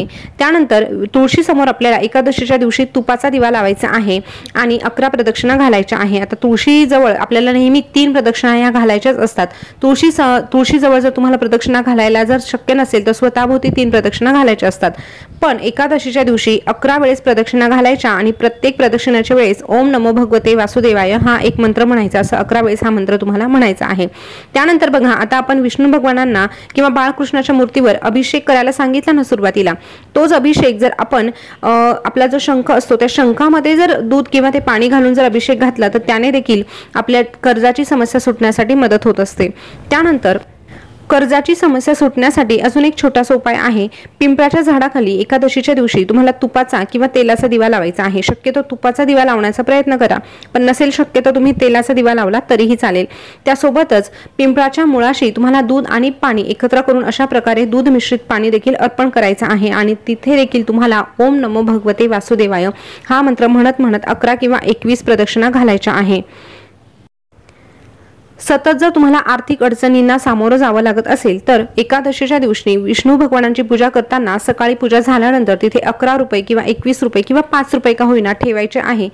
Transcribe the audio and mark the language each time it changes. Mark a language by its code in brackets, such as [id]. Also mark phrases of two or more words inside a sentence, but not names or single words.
[mr] त्यानंतर तुळशी समोर आपल्याला एकादशीच्या दिवशी तुपाचा दिवा लावायचा आहे आणि 11 प्रदक्षिणा घालायच्या आहे। आता तुळशी जवळ आपल्याला नेहमी 3 प्रदक्षिणा या घालायच्याच असतात। तुळशी जवळ जर तुम्हाला प्रदक्षिणा घालायला जर शक्य नसेल तर स्वतःभोवती 3 प्रदक्षिणा घालायच्या असतात, पण एकादशीच्या दिवशी 11 वेळेस प्रदक्षिणा घालायच्या आणि प्रत्येक प्रदक्षिणाच्या वेळेस [sa] ओम नमो भगवते वासुदेवाय [mr] हा एक मंत्र म्हणायचा। असं 11 वेळेस हा मंत्र तुम्हाला म्हणायचा आहे। त्यानंतर बघा, आता आपण विष्णू भगवानांना किंवा बाळकृष्णाच्या मूर्तीवर अभिषेक करायला सांगितला ना सुरुवातीला, तोच अभिषेक जर आपण आपला जो शंख असतो त्या शंखामध्ये जर दूध किंवा ते पाणी घालून जर अभिषेक घातला तर त्याने देखील आपल्या कर्जाची समस्या सुटण्यासाठी मदत होत असते। त्यानंतर कर्जाची समस्या सुटण्यासाठी अजून एक छोटासा उपाय आहे। पिंपळाच्या झाडाखाली एकादशीच्या दिवशी तुम्हाला तुपाचा किंवा तेलाचा दिवा लावायचा आहे। शक्यतो तुपाचा दिवा लावण्याचा प्रयत्न करा, पण नसेल शक्य तर तुम्ही तेलाचा दिवा लावला तरीही चालेल। त्यासोबतच पिंपळाच्या मुळाशी तुम्हाला दूध आणि पाणी एकत्र करून अशा प्रकारे दूध मिश्रित पाणी देखील अर्पण करायचं आहे आणि तिथे देखील तुम्हाला [sa] ओम नमो भगवते वासुदेवाय [mr] हा मंत्र म्हणत 11 किंवा 21 प्रदक्षिणा घालायच्या आहे। सतत जर तुम्हाला आर्थिक अडचणींना सामोरं जावं लागत असेल तर एकादशीच्या दिवशी विष्णू भगवानांची पूजा करताना सकाळी पूजा झाल्यानंतर तिथे 11 रुपये किंवा 21 रुपये किंवा 5 रुपये का होईना ठेवायचे आहे।